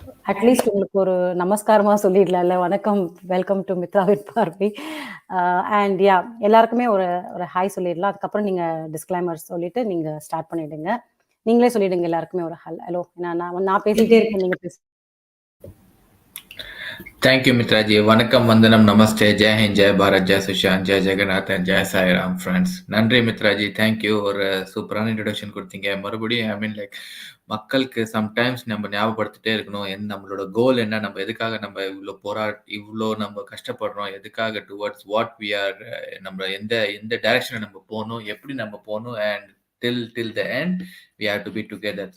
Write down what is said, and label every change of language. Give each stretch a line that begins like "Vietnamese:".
Tamil: At least உங்களுக்கு ஒரு நமஸ்காரமா சொல்லிடலாம்ல. வணக்கம், வெல்கம் டு மித்ராவின் பார்வை. அண்ட் யா, எல்லாருக்குமே ஒரு ஒரு ஹாய் சொல்லிடலாம். அதுக்கப்புறம் நீங்க டிஸ்க்ளைமர் சொல்லிட்டு நீங்க ஸ்டார்ட் பண்ணிடுங்க. நீங்களே சொல்லிடுங்க எல்லாருக்குமே ஒரு ஹலோ. நான் பேசிட்டே இருக்கேன், நீங்க பேச.
English: Thank you, Mitraji. Vanakkam, Vandanam, Namaste, Jai Hind, Jai Bharat, Jai Sushan, Jai Jagannath, and Jai Sai Ram, friends.
Tamil: Nandri, Mitraji. Thank you ஒரு சூப்பரான இன்ட்ரடக்ஷன் கொடுத்தீங்க. மறுபடியும் ஐ மீன் லைக் மக்களுக்கு சம்டைம்ஸ் நம்ம ஞாபகப்படுத்திட்டே இருக்கணும். நம்மளோட கோல் என்ன, நம்ம எதுக்காக நம்ம இவ்வளோ நம்ம கஷ்டப்படுறோம், எதுக்காக
English: towards what we are,
Tamil: நம்ம எந்த டைரக்ஷனில் நம்ம போகணும், எப்படி நம்ம போகணும்,
English: And till the end we have to be together.